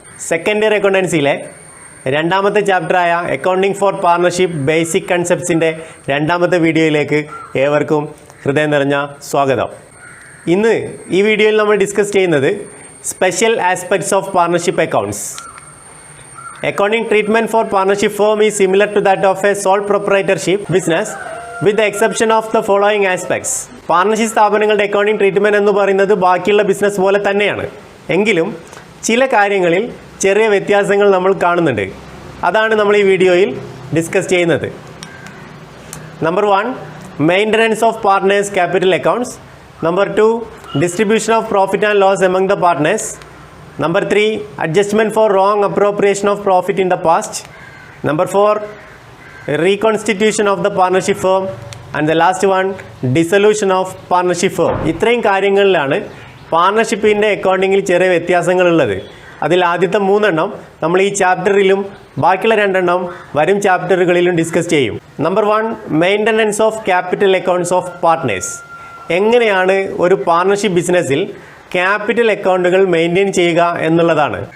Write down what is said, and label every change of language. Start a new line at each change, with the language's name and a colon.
Malayalam: Second year അക്കൗണ്ടൻസിയിലെ രണ്ടാമത്തെ ചാപ്റ്ററായ accounting four partnership basic കൺസെപ്റ്റ്സിൻ്റെ രണ്ടാമത്തെ വീഡിയോയിലേക്ക് ഏവർക്കും ഹൃദയം നിറഞ്ഞ സ്വാഗതം. ഇന്ന് ഈ വീഡിയോയിൽ നമ്മൾ ഡിസ്കസ് ചെയ്യുന്നത് special aspects of partnership accounts.
English: Accounting treatment for partnership firm is similar to that of a sole proprietorship business with the exception of the following aspects.
Malayalam: Partnership സ്ഥാപനങ്ങളുടെ അക്കൗണ്ടിംഗ് ട്രീറ്റ്മെൻറ്റ് എന്ന് പറയുന്നത് ബാക്കിയുള്ള ബിസിനസ് പോലെ തന്നെയാണ്. എങ്കിലും ചില കാര്യങ്ങളിൽ ചെറിയ വ്യത്യാസങ്ങൾ നമ്മൾ കാണുന്നുണ്ട്. അതാണ് നമ്മൾ ഈ വീഡിയോയിൽ ഡിസ്കസ് ചെയ്യുന്നത്. Number 1, maintenance of partners capital accounts.
English: Number 2, distribution of profit and loss among the partners. Number 3, adjustment for wrong appropriation of profit in the past. Number 4, reconstitution of the partnership firm. And the last one, dissolution of partnership firm.
Malayalam: ഇത്രയും കാര്യങ്ങളിലാണ് പാർട്ണർഷിപ്പിൻ്റെ അക്കൗണ്ടിങ്ങിൽ ചെറിയ വ്യത്യാസങ്ങളുള്ളത്. അതിൽ ആദ്യത്തെ 3 എണ്ണം നമ്മൾ ഈ ചാപ്റ്ററിലും ബാക്കിയുള്ള 2 എണ്ണം വരും ചാപ്റ്ററുകളിലും ഡിസ്കസ് ചെയ്യും.
English: Number 1, maintenance of capital accounts of partners.
Malayalam: എങ്ങനെയാണ് ഒരു പാർട്ണർഷിപ്പ് ബിസിനസ്സിൽ ക്യാപിറ്റൽ അക്കൗണ്ടുകൾ മെയിൻറ്റെയിൻ ചെയ്യുക എന്നുള്ളതാണ്.